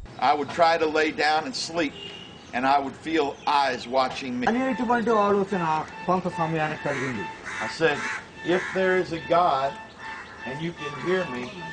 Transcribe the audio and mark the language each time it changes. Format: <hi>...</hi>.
<en>I would try to lay down and sleep and I would feel eyes watching me.</en> <te>అనేటువంటి ఆలోచన కొంత సమయానికి కలిగింది.</te> <en>I said, if there is a God and you can hear me,</en>